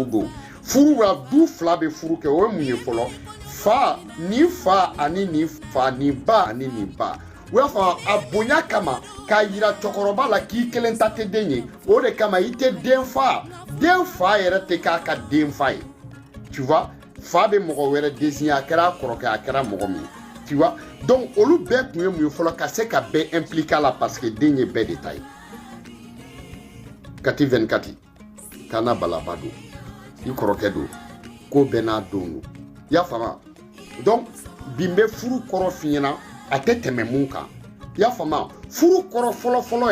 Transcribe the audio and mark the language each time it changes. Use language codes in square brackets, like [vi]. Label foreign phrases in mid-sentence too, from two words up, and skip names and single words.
[bm] don furu la du fila bɛ furu kɛ o ye mun ye fɔlɔ fa ni fa ani ni fa ni ba ani ni ba o y'a fɔ a bonya kama k'a yira cɛkɔrɔba la k'i kelen ta tɛ den ye o de kama i tɛ den fa yɛrɛ tɛ k'a ka den fa ye [fr] tu vois [bm] fa bɛ mɔgɔ wɛrɛ désigner a kɛra kɔrɔkɛ a kɛra mɔgɔ min [fr] tu vois [bm] donc olu bɛɛ kun ye mun ye fɔlɔ ka se ka bɛɛ impliquer la [fr] parce que [bm] den ye bɛɛ de ta ye kati 24 kana balaba don i kɔrɔkɛ don ko bɛɛ n'a don don i y'a faamu donc bi n bɛ furu kɔrɔ f'i ɲɛna a tɛ tɛmɛ mun kan i y'a faamu furu kɔrɔ fɔlɔ